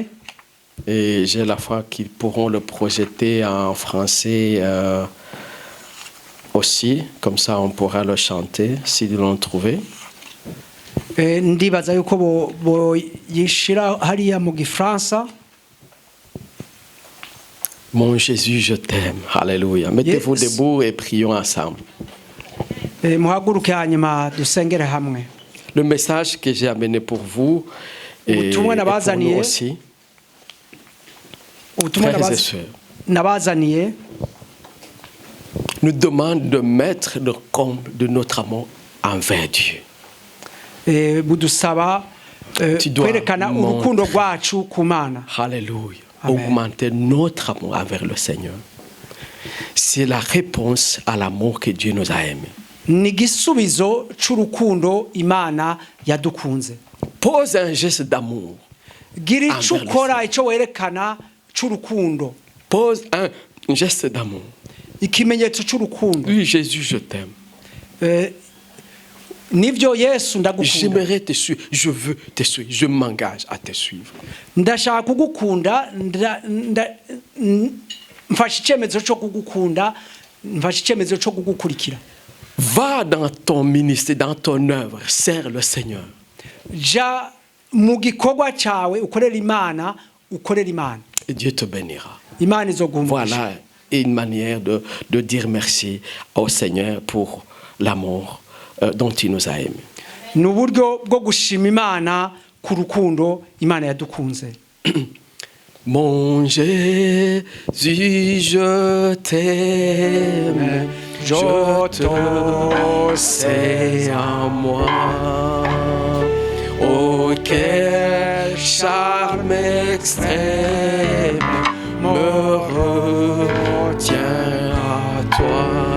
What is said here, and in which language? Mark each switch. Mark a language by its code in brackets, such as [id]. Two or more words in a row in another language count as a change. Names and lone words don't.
[fr] Et j'ai la foi qu'ils pourront le projeter en français aussi, comme ça on pourra le chanter s'ils l'ont trouvé. [rn] Ndibaza yuko bo yishira hariya mu Gifaransa. [fr] Mon Jésus, je t'aime. Alléluia. Mettez-vous debout et prions ensemble. [rn] Muhaguruke hanyuma dusengere hamwe. [fr] Le message que j'ai amené pour vous et pour nous aussi, frères et sœurs, nous demande de mettre le comble de notre amour envers Dieu. Tu dois Alléluia. Augmenter notre amour envers le Seigneur. C'est la réponse à l'amour que Dieu nous a aimé. [rn] Nigisubizo c'urukundo Imana yadukunze. [fr] Pose un geste d'amour. [rn] Gira ico ukora ico werekana c'urukundo, [fr] pose un geste d'amour. [rn] ikimenyetso c'urukundo. [fr] Oui, Jésus, je t'aime. [rn] Nivyo Yesu ndagukunda, [fr] J'aimerais te suivre. Je veux te suivre. Je m'engage à te suivre. [rn] ndashaka kugukunda, mfashe icyemezo cyo kugukunda, mfashe icyemezo cyo kugukurikira. [fr] Va dans ton ministère, dans ton œuvre, sers le Seigneur. [rn] Ja mu gikorwa cyawe ukorera Imana, ukorera Imana, [fr] Et Dieu te bénira. [rn] Imana izoguhumurisha. [fr] Voilà une manière de dire merci au Seigneur pour l'amour dont il nous a aimés. [rn] Ni uburyo bwo gushima Imana ku rukundo Imana yadukunze. [fr] Mon Jésus, je t'aime, je te sais en moi. Oh, quel charme extrême me retient à toi.